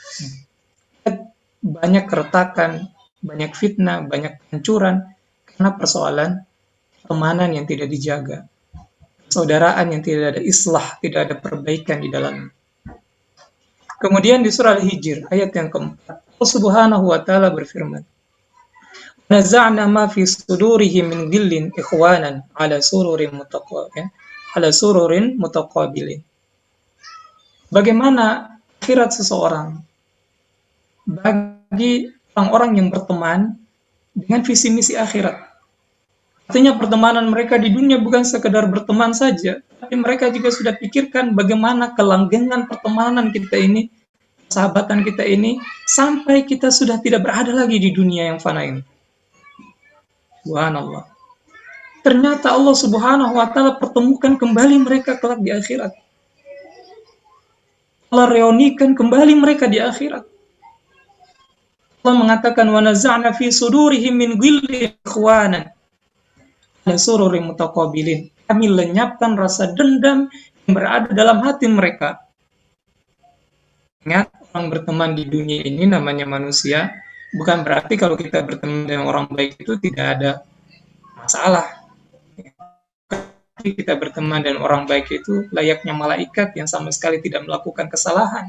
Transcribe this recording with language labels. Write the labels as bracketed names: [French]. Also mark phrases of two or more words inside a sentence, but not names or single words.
[Indonesian] Banyak keretakan, banyak fitnah, banyak kehancuran karena persoalan pertemanan yang tidak dijaga. Persaudaraan yang tidak ada islah, tidak ada perbaikan di dalamnya. Kemudian di surah Al-Hijr ayat yang keempat, Allah [Arabic] سبحانه وتعالى [Indonesian] berfirman, [Arabic] "نزعنا ما في صدورهم من غل إخوانا على سرر متقابلين." [Indonesian] Bagaimana akhirat seseorang bagi orang-orang yang berteman dengan visi misi akhirat. Artinya pertemanan mereka di dunia bukan sekedar berteman saja, tapi mereka juga sudah pikirkan bagaimana kelanggengan pertemanan kita ini, sahabatan kita ini, sampai kita sudah tidak berada lagi di dunia yang fana ini. Subhanallah. Ternyata Allah [Arabic] سبحانه وتعالى [Indonesian] pertemukan kembali mereka kelak di akhirat. Allah reunikan kembali mereka di akhirat. Allah mengatakan [Arabic] ونزعنا في صدورهم من غل إخوانا على سرر متقابلين. [Indonesian] Kami lenyapkan rasa dendam yang berada dalam hati mereka. Ingat, orang berteman di dunia ini namanya manusia, bukan berarti kalau kita berteman dengan orang baik itu tidak ada masalah. Kita berteman dengan orang baik itu layaknya malaikat yang sama sekali tidak melakukan kesalahan.